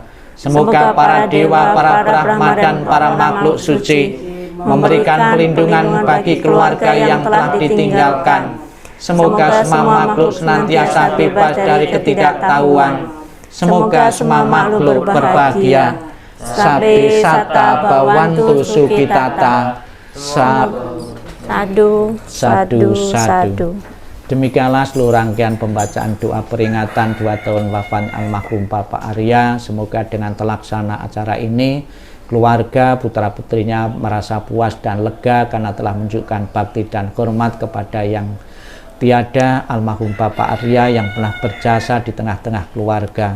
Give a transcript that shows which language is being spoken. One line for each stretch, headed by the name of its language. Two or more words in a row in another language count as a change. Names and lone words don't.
Indonesian: Semoga para dewa, para Brahma dan para makhluk suci memberikan perlindungan bagi keluarga yang telah ditinggalkan. Semoga semua makhluk senantiasa bebas dari ketidaktahuan. Semoga semua makhluk berbahagia.
Pali: Sabe sata bawantu sukitata. Sadu, sadu, sadu.
Indonesian: Demikianlah seluruh rangkaian pembacaan doa peringatan 2 tahun wafat almarhum Bapak Arya. Semoga dengan terlaksana acara ini, keluarga putra-putrinya merasa puas dan lega karena telah menunjukkan bakti dan hormat kepada yang tiada, almarhum Bapak Arya yang pernah berjasa di tengah-tengah keluarga.